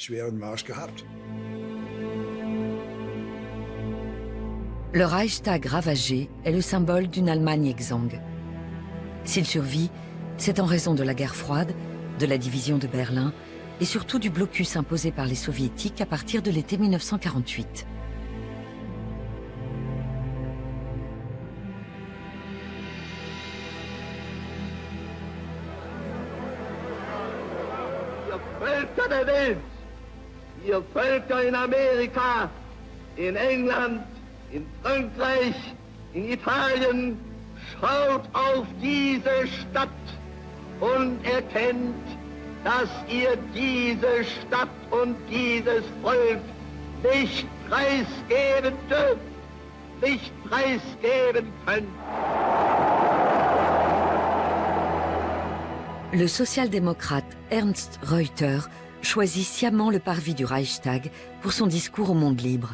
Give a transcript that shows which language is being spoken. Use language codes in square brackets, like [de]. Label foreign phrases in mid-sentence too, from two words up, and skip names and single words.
[fr] Le Reichstag ravagé est le symbole d'une Allemagne exsangue. S'il survit, c'est en raison de la guerre froide, de la division de Berlin et surtout du blocus imposé par les soviétiques à partir de l'été 1948. [de] Völker der Welt, ihr Völker in Amerika, in England, in Frankreich, in Italien, schaut auf diese Stadt und erkennt, dass ihr diese Stadt und dieses Volk nicht preisgeben dürft, nicht preisgeben könnt. [fr] Le social-démocrate Ernst Reuter choisit sciemment le parvis du Reichstag pour son discours au monde libre.